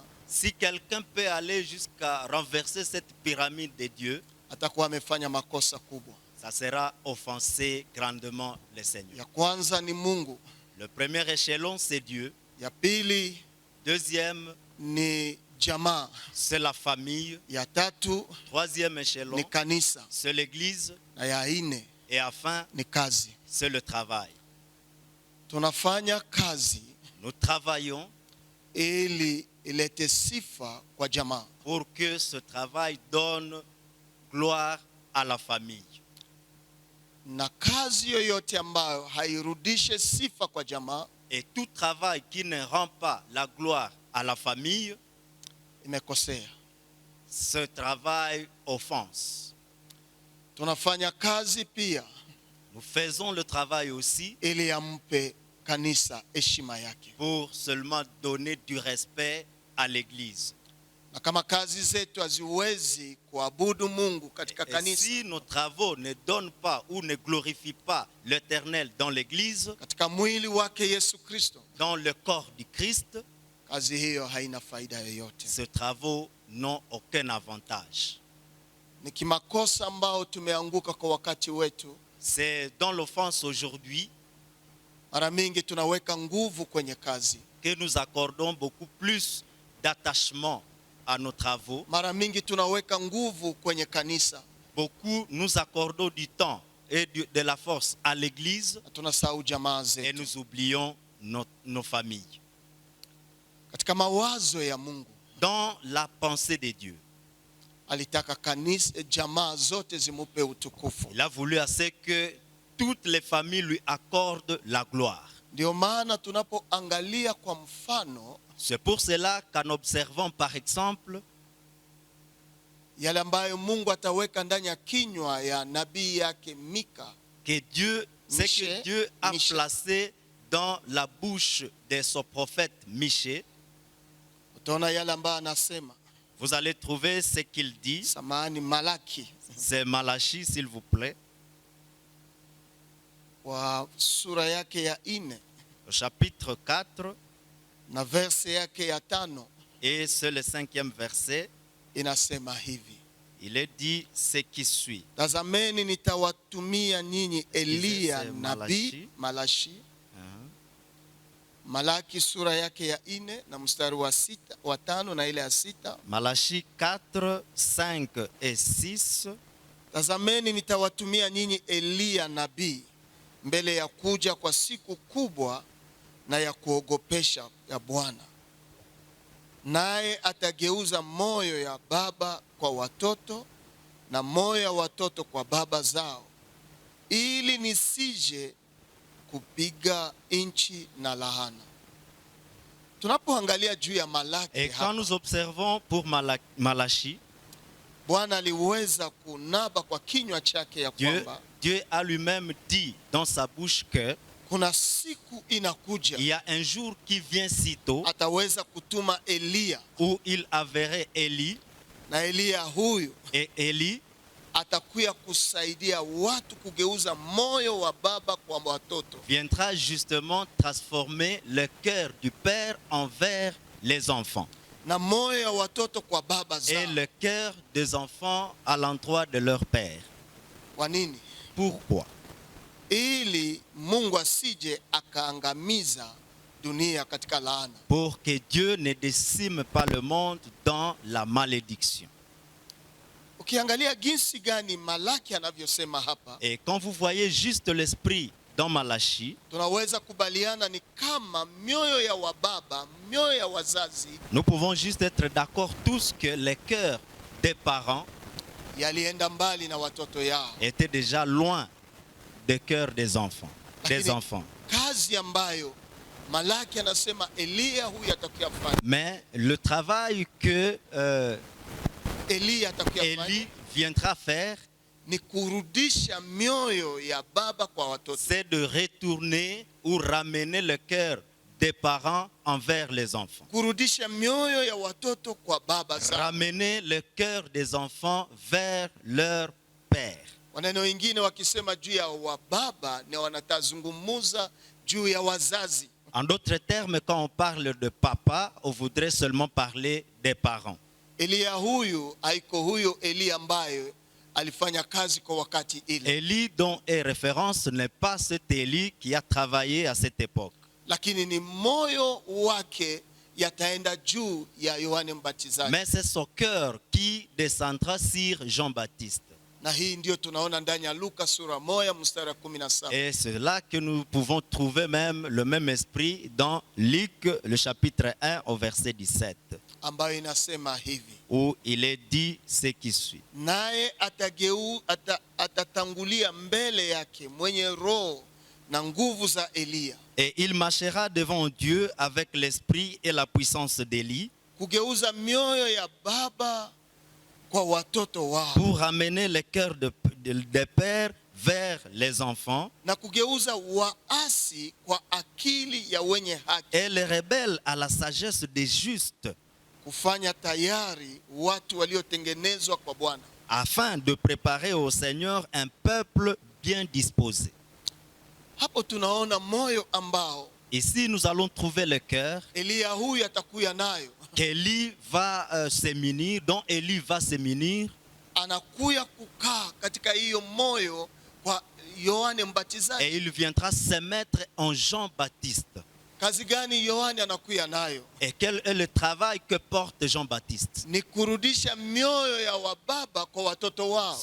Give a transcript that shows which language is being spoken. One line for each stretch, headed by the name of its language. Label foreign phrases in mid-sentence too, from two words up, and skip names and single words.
French: si quelqu'un peut aller jusqu'à renverser cette pyramide de Dieu,
Swahili: atakuwa amefanya makosa kubwa.
French: Ça sera offenser grandement le Seigneur.
Swahili: Ya kwanza ni Mungu.
French: Le premier échelon c'est Dieu.
Swahili: Ya pili,
French: deuxième
Swahili: ni jamaa,
French: c'est la famille.
Swahili: Ya tatu,
French: troisième échelon,
Swahili: ni kanisa,
French: c'est l'église.
Swahili: Na ya nne,
French: et enfin,
Swahili: ni kazi.
French: C'est le travail.
Swahili: Tunafanya kazi,
French: nous travaillons
Swahili: ili ilete sifa kwa jamaa.
French: Pour que ce travail donne gloire à la famille.
Swahili: Na kazi yoyote ambayo hairudishe sifa kwa jamaa,
French: Et tout travail qui ne rend pas la gloire à la famille,
Swahili: imekosea.
French: ce travail offense.
Swahili: Tunafanya kazi pia
French: Nous faisons le travail aussi
Swahili: ili ampe kanisa heshima yake.
French: pour seulement donner du respect à l'église.
Swahili: Na kama kazi zetu haziwezi kuabudu Mungu katika
French: Et
Swahili: kanisa,
French: si nos travaux ne donnent pas ou ne glorifient pas l'Éternel dans l'église,
Swahili: katika mwili wake Yesu Kristo,
French: dans le corps du Christ,
Swahili: kazi hiyo haina faida yoyote.
French: ces travaux n'ont aucun avantage.
Swahili: Ni kimakosa ambao tumeanguka kwa wakati wetu.
French: C'est dans l'offense aujourd'hui
Swahili: Mara mingi tunaweka nguvu kwenye kazi.
French: que nous accordons beaucoup plus d'attachement à nos travaux.
Swahili: Mara mingi tunaweka nguvu kwenye kanisa.
French: Beaucoup nous accordons du temps et de la force à l'église
Swahili: Na tunasahau jamaa
French: et
Swahili: zetu.
French: nous oublions nos familles.
Swahili: Katika mawazo ya Mungu,
French: Dans la pensée de Dieu,
Swahili: alitaka kanisa, jamaa zote zimupe utukufu.
French: il a voulu à ce que toutes les familles lui accordent la gloire.
Swahili: Ndio maana tunapoangalia kwa mfano
French: C'est pour cela qu'en observant par exemple
Swahili: yale ambayo Mungu ataweka ndani ya kinywa ya nabii yake Mika,
French: que Dieu, c'est que Dieu a Michée. placé dans la bouche de son prophète Michée,
Swahili: utaona yale ambayo anasema.
French: vous allez trouver ce qu'il dit.
Swahili: Samahani, Malaki
French: C'est Malachie, s'il vous plaît,
Swahili: kwa sura yake ya 4
French: au chapitre 4,
Swahili: na verse yake ya 5
French: et c'est le 5e verset.
Swahili: inasema hivi:
French: Il est dit ce qui suit.
Swahili: tazameni nitawatumia nyinyi Eliya
French: C'est
Swahili: nabii. Malashi,
French: Hein?
Swahili: Malaki sura yake ya 4 na mstari wa 5 na ile ya 6.
French: Malachie 4, 5 et 6.
Swahili: Tazameni nitawatumia nyinyi Eliya nabii mbele ya kuja kwa siku kubwa na ya kuogopesha ya Bwana. Naye atageuza moyo ya baba kwa watoto na moyo ya watoto kwa baba zao, ili nisije kupiga nchi na lahana. Tunapoangalia juu ya Malaki
French: Et quand
Swahili: hapa,
French: nous observons pour Malachie,
Swahili: Bwana aliweza kunaba kwa kinywa chake ya kwamba
French: Dieu a lui-même dit dans sa bouche que
Swahili: kuna siku inakuja
French: il y a un jour qui vient sitôt
Swahili: ataweza kutuma Eliya,
French: où il enverrait Élie,
Swahili: na Eliya huyu
French: et Élie
Swahili: atakuya kusaidia watu kugeuza moyo wa baba kwa watoto,
French: viendra justement transformer le cœur du père envers les enfants
Swahili: na moyo ya watoto kwa baba
French: et
Swahili: zao.
French: le cœur des enfants à l'endroit de leur père.
Swahili: Kwa nini?
French: Pourquoi?
Swahili: Ili Mungu asije akaangamiza dunia katika laana.
French: Pour que Dieu ne décime pas le monde dans la malédiction.
Swahili: Ukiangalia jinsi gani Malaki anavyosema hapa,
French: Et quand vous voyez juste l'esprit dans Malachie,
Swahili: tunaweza kubaliana ni kama mioyo ya wababa, mioyo ya wazazi
French: nous pouvons juste être d'accord tous que les cœurs des parents
Swahili: yalienda mbali na watoto yao.
French: étaient déjà loin des cœurs des enfants.
Swahili: Lakini kazi ambayo Malaki anasema Eliya huyu atakayofanya,
French: Mais le travail que
Swahili: Eliya atakayofanya
French: Élie viendra faire,
Swahili: ni kurudisha mioyo ya baba kwa watoto,
French: c'est de retourner ou ramener le cœur des parents envers les enfants.
Swahili: kurudisha mioyo ya watoto kwa baba zao.
French: Ramener le cœur des enfants vers leur père.
Swahili: Waneno wengine wakisema juu ya wababa ni wanatazungumuza juu ya wazazi.
French: En d'autres termes, quand on parle de papa, on voudrait seulement parler des parents.
Swahili: Eliya huyu haiko huyo Eliya ambaye alifanya kazi kwa wakati ile,
French: Élie dont est référence n'est pas cet Élie qui a travaillé à cette époque.
Swahili: lakini ni moyo wake yataenda juu ya Yohane Mbatizaji.
French: Mais c'est son cœur qui descendra sur Jean-Baptiste.
Swahili: Na hii ndio tunaona ndani ya Luka sura 1 mstari 17.
French: Et c'est là que nous pouvons trouver même le même esprit dans Luc, le chapitre 1 au verset 17.
Swahili: ambayo inasema hivi,
French: où il est dit ce qui suit.
Swahili: naye atatangulia mbele yake mwenye roho na nguvu za Eliya,
French: Et il marchera devant Dieu avec l'esprit et la puissance d'Élie
Swahili: kugeuza mioyo ya baba kwa watoto wao,
French: pour ramener les cœurs des pères vers les enfants
Swahili: na kugeuza waasi kwa akili ya wenye haki,
French: et les rebelles à la sagesse des justes,
Swahili: kufanya tayari watu waliotengenezwa kwa Bwana,
French: afin de préparer au Seigneur un peuple bien disposé.
Swahili: Hapo tunaona moyo ambao
French: Ici, nous allons trouver le cœur
Swahili: Eliya huyu atakuya nayo,
French: qu'Élie va se munir, dont Élie va se munir.
Swahili: anakuya kukaa katika hiyo moyo kwa Yohane
French: Et
Swahili: Mbatizaji.
French: il viendra se mettre en Jean-Baptiste.
Swahili: Kazi gani Yohane anakuya nayo?
French: Et quel est le travail que porte Jean-Baptiste?
Swahili: Ni kurudisha mioyo ya wababa kwa watoto wao,